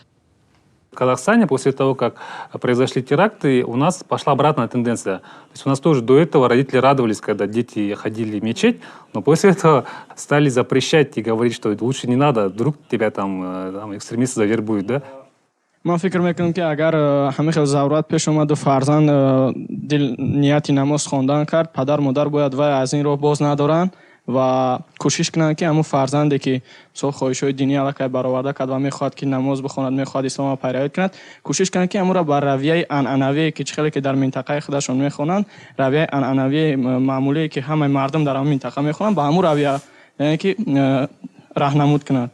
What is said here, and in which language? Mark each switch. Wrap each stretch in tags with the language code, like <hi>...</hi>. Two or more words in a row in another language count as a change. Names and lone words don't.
<ru>В Казахстане после того, как произошли теракты, у нас пошла обратная тенденция. То есть у нас тоже до этого родители радовались, когда дети ходили в мечеть, но после этого стали запрещать и говорить, что лучше не надо, вдруг тебя там экстремисты завербуют, да?</ru> <fa>من فکر میکنم که اگر همه خیلی ضرورت پیش اومد و فرزند نیتی نماز خواندن کرد، پدر مادر باید وای از این راه باز ندارن و کوشش کنن که همون فرزندی که سو خواهش‌های دینی علاقه برآورده کرد و میخواد که نماز بخواند، میخواد اسلام را پیروی کند، کوشش کنن که همون را بر رویه عنعنوی که خیلی که در منطقه خودشون میخونن، رویه عنعنوی معمولی که همه مردم در همون منطقه میخونن، با همون رویه یعنی که راهنمود کند.</fa>